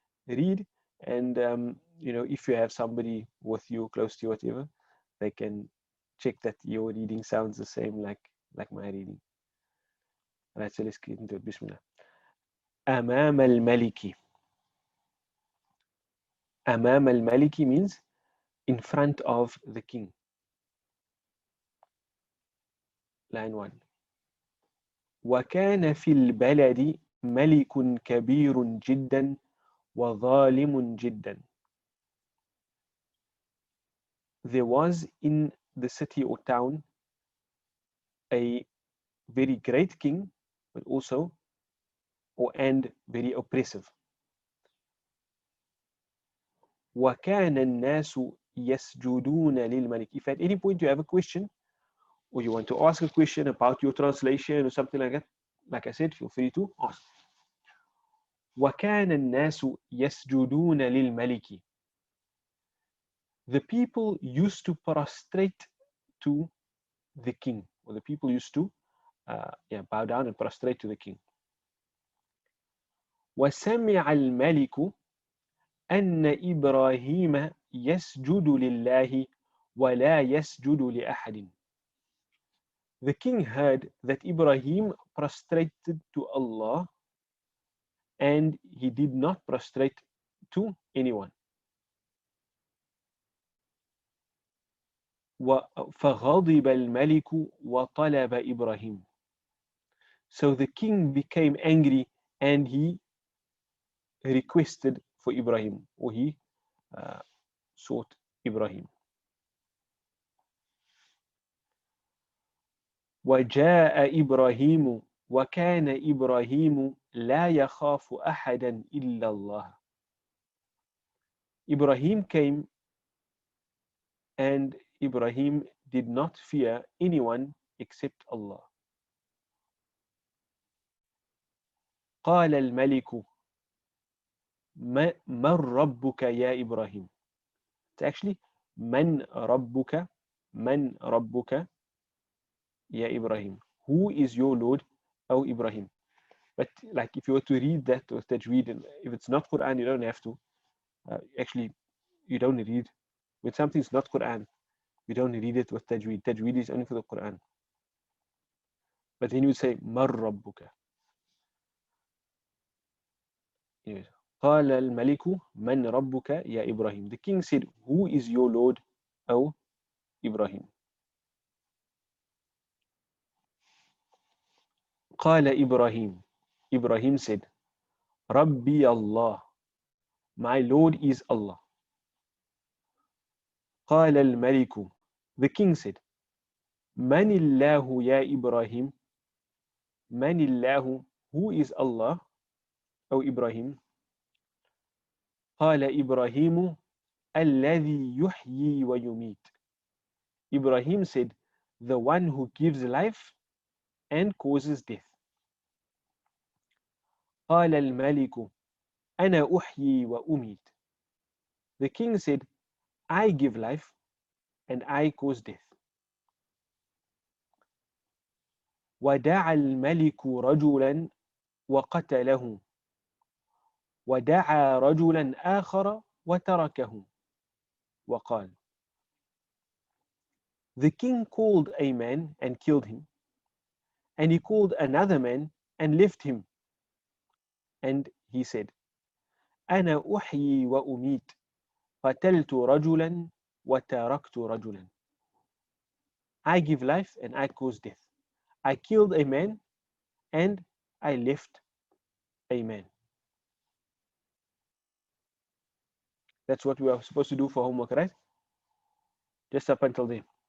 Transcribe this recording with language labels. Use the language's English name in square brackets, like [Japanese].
[English] Read, and if you have somebody with you, close to you, whatever, they can check that your reading sounds the same like my reading. Right, so let's get into it. Bismillah. Amam al-Maliki. Amam al-Maliki means in front of the king. Line 1. [Arabic] وكان في البلد ملك كبير جدا وظالم جدا. [English] There was in the city or town a very great king, but also and very oppressive. [Arabic] وكان الناس يسجدون للملك. [English] If at any point you have a question, or you want to ask a question about your translation or something like that, like I said, feel free to ask. [Arabic] وكان الناس يسجدون للملك. [English] The people used to prostrate to the king, or the people used to bow down and prostrate to the king. [Arabic] وسمع الملك أن إبراهيم يسجد لله ولا يسجد لأحد. [English] The king heard that Ibrahim prostrated to Allah and he did not prostrate to anyone. [Arabic] فغضب الملك وطلب إبراهيم. [English] So the king became angry and he requested for Ibrahim, or he sought Ibrahim. [Arabic] وجاء إبراهيم وكان إبراهيم لا يخاف أحدا إلا الله. [English] Ibrahim came, and Ibrahim did not fear anyone except Allah. [Arabic] قال الملك من ربك يا إبراهيم. [English] It's actually [Arabic] من ربك من ربك يا إبراهيم. [English] Who is your Lord, O Ibrahim? But like if you were to read that with tajweed, and if it's not Quran, you don't have to. Actually, you don't read. When something's not Quran, you don't read it with tajweed. Tajweed is only for the Quran. But then you would say, Mar Rabbuka. Yes. [Arabic] قال الملك من ربك يا إبراهيم. [English] The king said, who is your Lord, O Ibrahim? [Arabic] قال إبراهيم. [English] Ibrahim said, [Arabic] ربي الله. [English] My Lord is Allah. [Arabic] قال الملك. [English] The king said, [Arabic] من الله يا إبراهيم. من الله. [English] Who is Allah, O Ibrahim? [Arabic] قال إبراهيم الذي يحيي ويميت. [English] Ibrahim said, the one who gives life and causes death. [Arabic] قال الملك أنا أحيي وأميت. [English] The king said, I give life and I cause death. [Arabic] ودعا الملك رجلا وقتله ودعا رجلا آخر وتركه وقال. [English] The king called a man and killed him, and he called another man and left him. And he said, [Arabic] أنا أحيي وأميت قتلت رجلا وتركت رجلا. [English] I give life and I cause death. I killed a man and I left a man. That's what we are supposed to do for homework, right? Just up until then.